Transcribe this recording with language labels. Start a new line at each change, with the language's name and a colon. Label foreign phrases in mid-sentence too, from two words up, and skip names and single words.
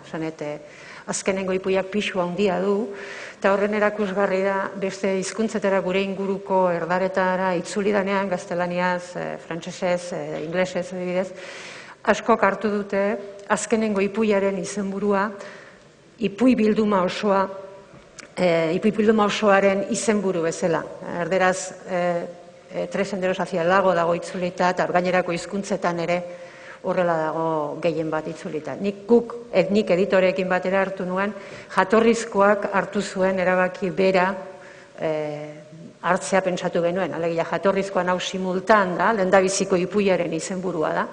Basque: Azkenengo ipuiak pixua handia du, eta horren erakusgarri da beste hizkuntzetara gure inguruko erdaretara itzuli danean, gaztelaniaz, frantsesez, inglesez, adibidez, askok hartu dute azkenengo ipuiaren izenburua, ipui bilduma osoaren izenburu bezala. Erderaz, 3 senderos hacia el lago dago itzulita, eta gainerako hizkuntzetan ere horrela dago gehien bat itzulita. Nik editoreekin batera hartu nuen, jatorrizkoak hartu zuen erabaki bera hartzea pentsatu genuen. Alegia, jatorrizkoan hau simultan da, lehendabiziko ipuiaren izenburua da.